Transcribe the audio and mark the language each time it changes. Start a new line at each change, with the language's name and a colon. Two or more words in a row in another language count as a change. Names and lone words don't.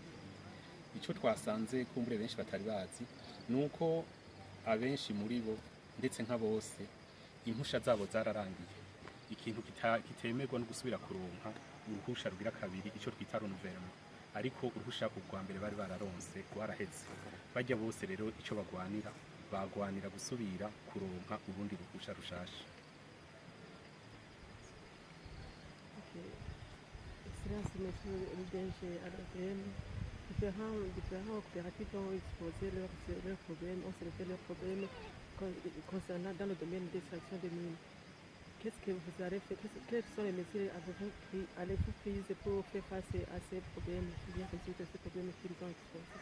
Rundi: ico twasanze kumbure benshi batari bazi nuko abenshi muri bo ndetse nka bose impusha zabo zararangiye. Ikintu kitemerwa no gusubira kuronka uruhusha rugira kabiri, ico twita renouvellement, ariko uruhusha urwa mbere bari bararonse rwaraheze. Bajya bose rero ico bagwanira gusubira kuronka urundi ruhusha rushasha.
French: Excellence, monsieur le DG à l'OBM, différents coopératives ont exposé leurs problèmes, ont sélectionné leurs problèmes concernant dans le domaine d'extraction de mines. Qu'est-ce que vous avez fait? Quelles sont les mesures allez-vous prises pour faire face à ces problèmes qui viennent résoudre ces problèmes qu'ils ont exposés?